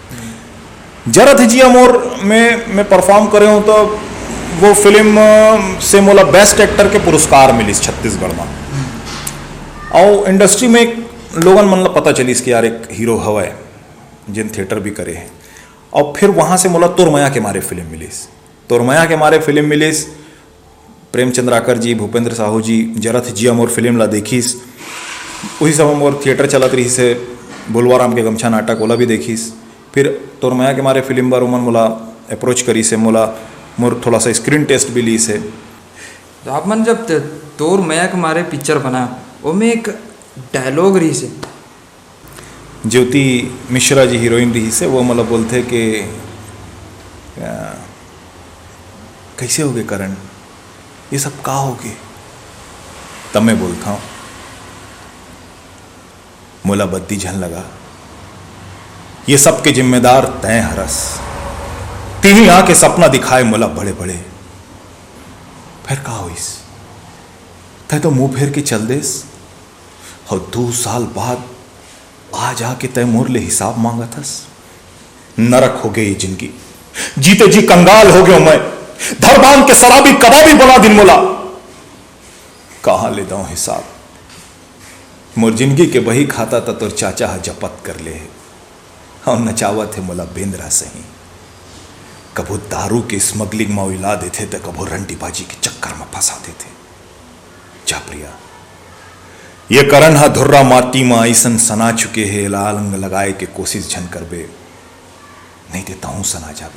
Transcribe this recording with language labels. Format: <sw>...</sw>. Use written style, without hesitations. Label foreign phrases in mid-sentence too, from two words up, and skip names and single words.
<hne>जरा थे जिया मोर में मैं परफॉर्म करे हूँ तो वो फिल्म से मोला बेस्ट एक्टर के पुरस्कार मिली छत्तीसगढ़ में। और इंडस्ट्री में लोगन मन ला पता चली कि यार एक हीरो हवा जिन थिएटर भी करे हैं। और फिर वहाँ से मोला तोरमया के मारे फिल्म मिलीस, तोरमया के मारे फिल्म मिलीस। प्रेम चंद्राकर जी, भूपेंद्र साहू जी जरा थे जिया मोर फिल्म ला देखीस। उसी समय मोर थिएटर चलत रही से बुलवाराम के गमछा नाटक ओला भी देखीस। फिर तोरमया के मारे फिल्म बार उमन मोला अप्रोच करी से, मोला मोर थोड़ा सा स्क्रीन टेस्ट भी ली से। तो आप मन जब तोरमया के मारे पिक्चर बना वो में एक डायलॉग रही से, ज्योति मिश्रा जी हीरोइन रही से, वो मतलब बोलते कि कैसे हो गए करण, ये सब का हो गए। तब मैं बोलता हूँ मोला बत्ती झन लगा, ये सब के जिम्मेदार तय हरस, तीही आके सपना दिखाए मोला बड़े बड़े। फिर का होइस, तय तो मुंह फेर के चल देस और 2 साल बाद आज आके तय मोर ले हिसाब मांगा थस। नरक हो गई जिंदगी, जीते जी कंगाल हो गयो मैं, धर बांध के शराबी कबाबी बना दिन मोला। कहां ले दऊं हिसाब, मोर जिंदगी के बही खाता था तोर चाचा हा जपत कर ले और नचावत है मोला बेंद्रा सही। कबो दारू के स्मगलिंग में उला देते तो कबो रंडीबाजी के चक्कर में फंसा देते। जा प्रिया, ये करण हा धुर्रा माटी में ऐसन सना चुके है, लालंग लगाए के कोशिश झन करबे, नहीं देता हूं सना जाबे।</hne>